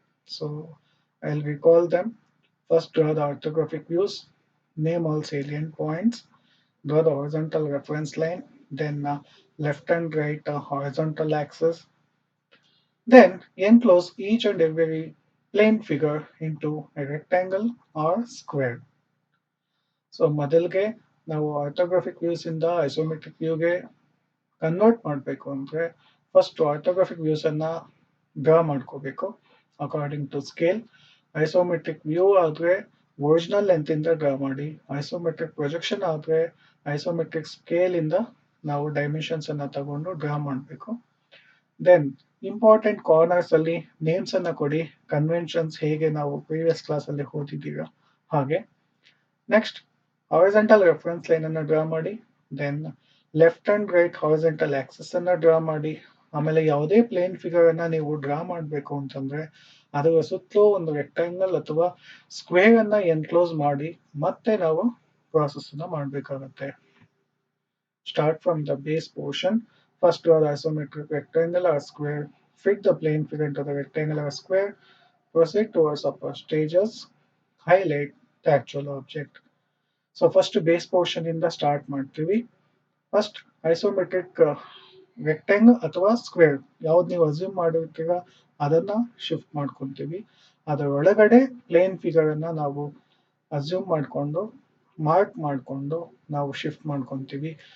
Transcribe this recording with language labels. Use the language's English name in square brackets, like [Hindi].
[English] So I'll recall them. First, draw the orthographic views, name all salient points, draw the horizontal reference line, then left and right horizontal axis. Then enclose each and every plane figure into a rectangle or square. [Kannada] So ಮೊದಲಿಗೆ ನಾವು orthographic views ಇಂದ isometric ವ್ಯೂಗೆ convert ಮಾಡಬೇಕು ಅಂದ್ರೆ first orthographic views ಅನ್ನ draw ಮಾಡ್ಕೋಬೇಕು according to scale. Isometric view ಆದ್ರೆ original length ಇಂದ draw ಮಾಡಿ, ಐಸೋಮೆಟ್ರಿಕ್ ಪ್ರೊಜೆಕ್ಷನ್ ಆದ್ರೆ ಐಸೋಮೆಟ್ರಿಕ್ ಸ್ಕೇಲ್ ಇಂದ ನಾವು ಡೈಮೆನ್ಷನ್ಸ್ ಅನ್ನ ತಗೊಂಡು ಡ್ರಾ ಮಾಡಬೇಕು. ದೆನ್ ಇಂಪಾರ್ಟೆಂಟ್ ಕಾರ್ನರ್ಸ್ ಅಲ್ಲಿ ನೇಮ್ಸ್ ಅನ್ನ ಕೊಡಿ, ಕನ್ವೆನ್ಷನ್ಸ್ ಹೇಗೆ ನಾವು ಪ್ರೀವಿಯಸ್ ಕ್ಲಾಸ್ ಅಲ್ಲಿ ಓದಿದ್ದೀರಾ ಹಾಗೆ. ನೆಕ್ಸ್ಟ್ ಹಾರಿಜಾಂಟಲ್ ರೆಫರೆನ್ಸ್ ಲೈನ್ ಅನ್ನ ಡ್ರಾ ಮಾಡಿ, then left and write horizontal Axis ಅನ್ನ ಡ್ರಾ ಮಾಡಿ. ಆಮೇಲೆ ಯಾವುದೇ ಪ್ಲೇನ್ ಫಿಗರ್ ಅನ್ನ ನೀವು ಡ್ರಾ ಮಾಡಬೇಕು ಅಂತಂದ್ರೆ ಅದರ ಸುತ್ತಲೂ ಒಂದು ರೆಕ್ಟಾಂಗಲ್ ಅಥವಾ ಸ್ಕ್ವೇರ್ ಅನ್ನ ಎನ್ಕ್ಲೋಸ್ ಮಾಡಿ ಮತ್ತೆ ನಾವು ಪ್ರಾಸೆಸ್ ಅನ್ನ ಮಾಡಬೇಕಾಗತ್ತೆ. [English] Start from the base portion. First draw the isometric rectangle or square. Fit the plane figure into the rectangle or square. Proceed towards upper stages. Highlight the actual object. So first base portion in the start [Kannada] ಮಾಡ್ತೀವಿ. First isometric rectangle ಅಥವಾ square ಯಾವ್ದು ನೀವು assume ಮಾಡಿರ್ತೀರ ಅದನ್ನ shift ಮಾಡ್ಕೊಂತೀವಿ. ಅದರ ಒಳಗಡೆ plane figure ಅನ್ನ ನಾವು ಅಸ್ಯೂಮ್ ಮಾಡಿಕೊಂಡು ಮಾರ್ಕ್ ಮಾಡಿಕೊಂಡು ನಾವು ಶಿಫ್ಟ್ ಮಾಡ್ಕೊಂತೀವಿ.